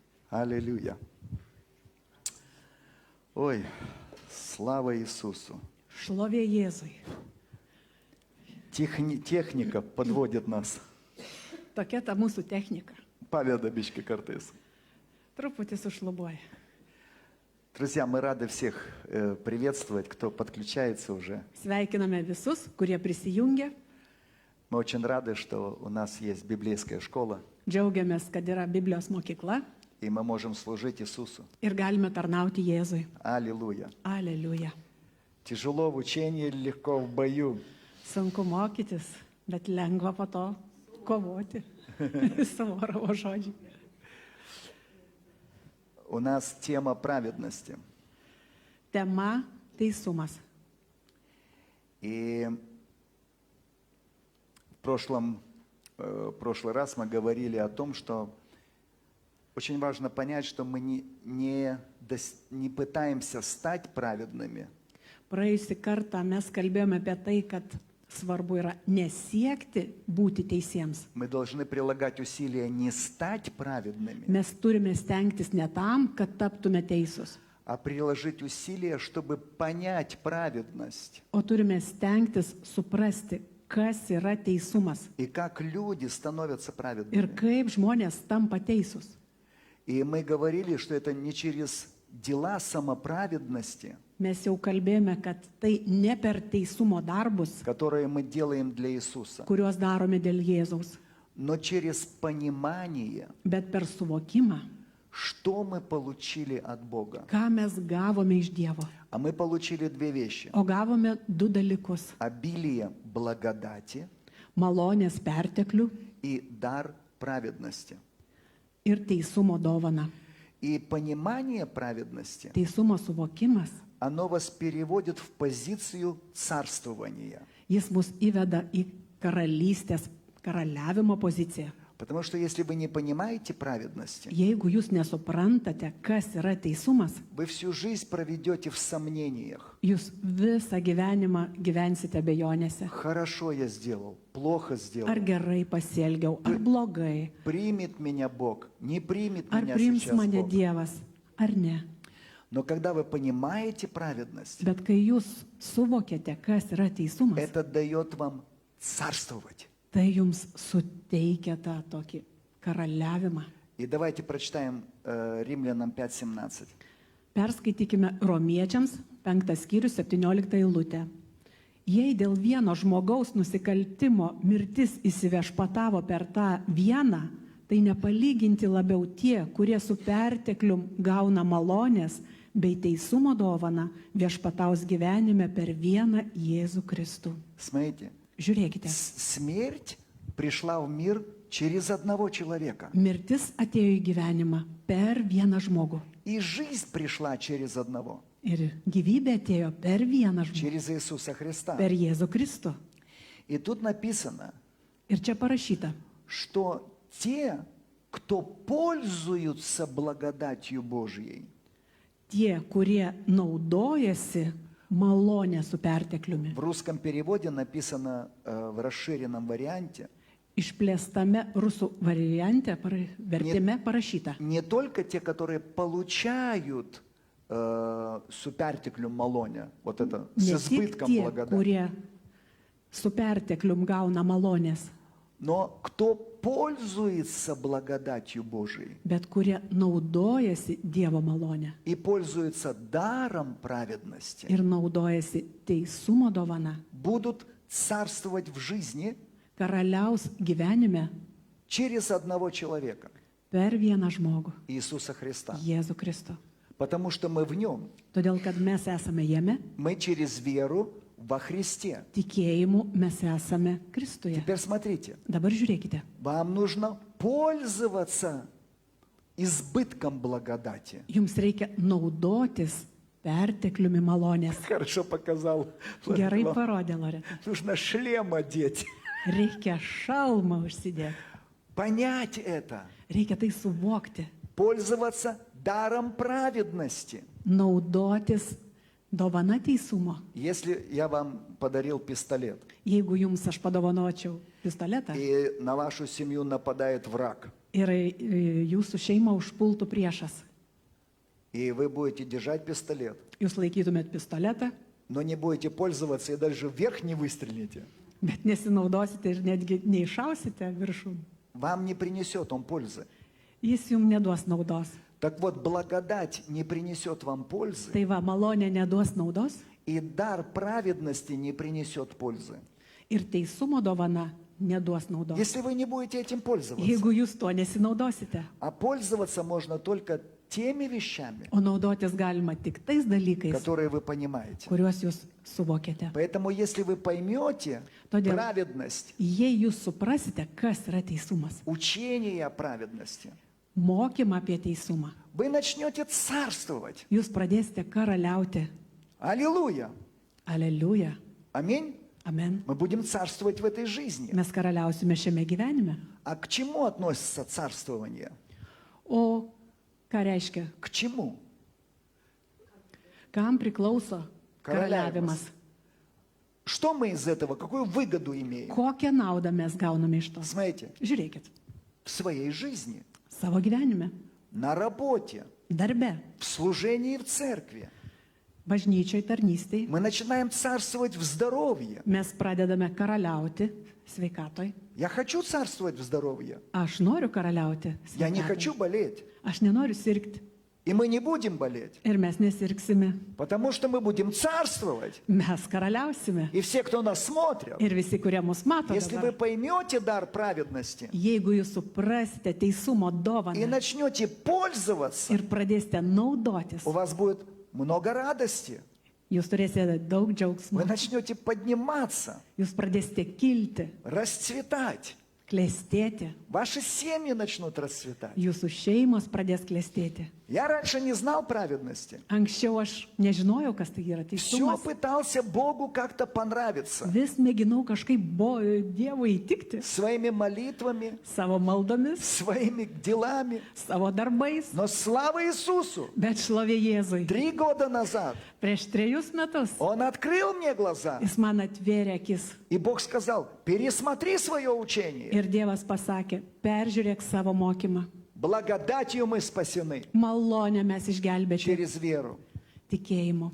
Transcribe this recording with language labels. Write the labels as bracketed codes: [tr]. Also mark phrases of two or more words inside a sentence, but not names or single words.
[ru] Аллилуйя. Ой, слава Иисусу. [lt] Šlovė Jėzui. [ru] Техника подводит нас. [lt] Tokia ta mūsų technika. Paveda biški kartais. Truputį sušlubuoja. [ru] Друзья, мы рады всех приветствовать, кто подключается уже. [lt] Sveikiname visus, kurie prisijungia. [ru] Мы очень рады, что у нас есть библейская школа, [lt] Džiaugiamės, kad yra Biblijos mokykla [ru] и мы можем служить Иисусу. [lt] ir galime tarnauti Jėzui. [ru] Аллилуйя. [lt] Aleliuja. [ru] Тяжело в учении, легко в бою. [lt] Sunku mokytis, bet lengva po to kovoti. Savorovo žodžiai. [ru] У нас тема праведности. [lt] Tema teisumas. [ru] И в прошлый раз мы говорили о том, что очень важно понять, что мы не пытаемся стать праведными. [lt] Praėjusį kartą mes kalbėjome apie tai, kad svarbu yra nesiekti būti teisiems. [ru] Мы должны прилагать усилия не стать праведными, [lt] Mes turime stengtis ne tam, kad taptume teisūs, [ru] а приложить усилия, чтобы понять праведность. [lt] o turime stengtis suprasti, kas yra teisumas [ru] И как люди становятся [lt] ir [ru] праведными. [lt] kaip žmonės tampa teisūs. [ru] И мы говорили, что это не через дела самоправедности, [lt] Mes jau kalbėjome, kad tai ne per teisumo darbus, [ru] которые мы делаем для Иисуса, [lt] kuriuos darome dėl Jėzaus, [ru] но через понимание, [lt] bet per suvokimą, [ru] что мы получили от Бога. [lt] ką mes gavome iš Dievo. [ru] А мы получили две вещи. [lt] O gavome du dalykus [ru] Обилие благодати - [lt] malonės perteklių [ru] и дар праведности. [lt] ir teisumo dovaną. [ru] И понимание праведности, [lt] Teisumo suvokimas, [ru] оно вас переводит в позицию царствования. [lt] jis mus įveda į karalystės, karaliavimo poziciją. [ru] Потому что если вы не понимаете праведности, [lt] Jeigu jūs nesuprantate, kas yra teisumas, [ru] вы всю жизнь проведете в сомнениях. [lt] jūs visą gyvenimą gyvensite abejonėse. [ru] Хорошо я сделал, плохо сделал. [lt] Ar gerai pasielgiau, ar blogai, [ru] Примет меня Бог, не примет [lt] ar [ru] меня [lt] priims [ru] сейчас [lt] mane [ru] Бог. [lt] Dievas, ar ne. [ru] Но когда вы понимаете праведность, [lt] Bet kai jūs suvokėte, kas yra teisumas, [ru] это дает вам царствовать. [lt] tai jums suteikia tą tokį karaliavimą. [ru] И давайте прочитаем Римлянам 5:17. [lt] Perskaitykime Romiečiams 5 skyrius 17 eilutę. Jei dėl vieno žmogaus nusikaltimo mirtis įsiviešpatavo per tą vieną, tai nepalyginti labiau tie, kurie su perteklium gauna malonės bei teisumo dovaną viešpataus gyvenime per vieną Jėzų Kristų. [ru] Смотрите, [lt] Žiūrėkite, [ru] смерть пришла в мир через одного человека. [lt] mirtis atėjo į gyvenimą per vieną žmogų. [ru] И жизнь пришла через одного, [lt] Ir gyvybė atėjo per vieną žmogų, [ru] через Иисуса Христа. [lt] per Jėzų Kristų. [ru] И тут написано, [lt] Ir čia parašyta, [ru] что те, кто пользуются благодатью Божьей, [lt] tie, kurie naudojasi malonę su pertekliumi. [ru] в русском переводе написано в расширенном варианте, [lt] Išplėstame rusų variante, vertime parašyta. [ru] не только те, которые получают [lt] суперteklum malonę, [ru] вот это, с [lt] Ne tik [ru] избытком [lt] tie, [ru] благодати, [lt] kurie su perteklium gauna malonės, [ru] но кто пользуется благодатью Божией [lt] bet kurie naudojasi Dievo malonę [ru] и пользуется даром праведности, [lt] ir naudojasi teisumo dovana, [ru] будут царствовать в жизни [lt] karaliaus gyvenime [ru] через одного человека, [lt] per vieną žmogų, [ru] Иисуса Христа. [lt] Jėzų Kristų. [ru] Потому что мы в Нем, [lt] Todėl, kad mes esame jame, [ru] мы через веру во Христе. [lt] tikėjimu mes esame Kristuje. [ru] Теперь смотрите, [lt] Dabar žiūrėkite, [ru] вам нужно пользоваться избытком благодати. [lt] jums reikia naudotis pertekliumi malonės. [ru] Хорошо показал. [lt] Gerai parodė Loreta. [ru] Нужно шлем одеть. [lt] Reikia šalmą užsidėti. [ru] Понять это. [lt] Reikia tai suvokti. [ru] Пользоваться даром праведности. [lt] Naudotis Dovana teisumo. [ru] Если я вам подарил пистолет, [lt] Jeigu jums aš padovanočiau pistoletą [ru] и на вашу семью нападает враг, [lt] ir jūsų šeimą užpultų priešas, [ru] и вы будете держать пистолет, [lt] jūs laikytumėt pistoletą, [ru] но не будете пользоваться и даже вверх не выстрелите, [lt] bet nesinaudosite ir netgi neišausite viršų, [ru] вам не принесет он пользы. [lt] jis jums neduos naudos. [ru] Так вот, благодать не принесет вам пользы, [lt] Tai va, malonė neduos naudos [ru] и дар праведности не принесет пользы, [lt] ir teisumo dovana neduos naudos. [ru] если вы не будете этим пользоваться. [lt] Jeigu jūs tuo nesinaudosite, [ru] А пользоваться можно только теми вещами, [lt] o naudotis galima tik tais dalykais, [ru] которые вы понимаете. [lt] kuriuos jūs suvokėte. [ru] Поэтому, если вы поймете [lt] Todėl- [ru] праведность, [lt] Jei jūs suprasite, kas yra teisumas, [ru] учение о праведности, [lt] mokymą apie teisumą, [ru] вы начнете царствовать. [lt] jūs pradėsite karaliauti. [ru] Аллилуйя! [lt] Aleliuja. [ru] Аминь! [lt] Amen. [ru] Мы будем царствовать в этой жизни. [lt] Mes karaliausime šiame gyvenime. [ru] А к чему относится царствование? [lt] O ką reiškia? [ru] К чему? [lt] Kam priklauso Karaliavimas. karaliavimas? [ru] Что мы из этого, какую выгоду имеем? [lt] Kokią naudą mes gauname iš to? [ru] Смотрите, [lt] Žiūrėkit, [ru] в своей жизни, [lt] savo gyvenime, [ru] на работе, [lt] darbe, [ru] в служении в церкви. [lt] bažnyčioj tarnystėj [ru] Мы начинаем царствовать в здоровье. [lt] mes pradedame karaliauti sveikatoj. [ru] Я хочу царствовать в здоровье. [lt] Aš noriu karaliauti [ru] Я не [lt] sveikatoj. [ru] хочу болеть. [lt] Aš nenoriu sirgti [ru] И мы не будем болеть, [lt] ir mes nesirgsime. [ru] потому что мы будем царствовать. [lt] Mes karaliausime. [ru] И все, кто нас смотрят, [lt] Ir visi, kurie mus mato [ru] если вы [lt] dabar, [ru] поймете дар праведности [lt] jeigu jūs suprasite teisumo [ru] и [lt] dovaną [ru] начнете пользоваться, [lt] ir pradėsite naudotis, [ru] у вас будет много радости. [lt] jūs turėsite daug [ru] Вы [lt] džiaugsmo, [ru] начнете подниматься, [lt] jūs pradėsite kilti, [ru] расцветать. [lt] klestėti, [ru] Ваши семьи начнут расцветать. [lt] jūsų šeimos pradės klestėti. [ru] Я раньше не знал праведности. [lt] Anksčiau aš nežinojau, kas tai yra [ru] Все [lt] teisumas. [ru] пытался Богу как-то понравиться. [lt] Vis mėginau kažkaip Dievui įtikti [ru] Своими молитвами, [lt] savo maldomis, [ru] своими делами. [lt] savo darbais, [ru] Но слава Иисусу! [lt] bet šlovė Jėzui. [ru] 3 года назад [lt] Prieš 3 metus [ru] Он открыл мне глаза. [lt] jis man atvėrė akis [ru] И Бог сказал, пересмотри свое учение. [lt] ir Dievas pasakė, peržiūrėk savo mokymą. [ru] Благодатью мы спасены [lt] Malonę mes išgelbėti [ru] через веру. [lt] tikėjimu.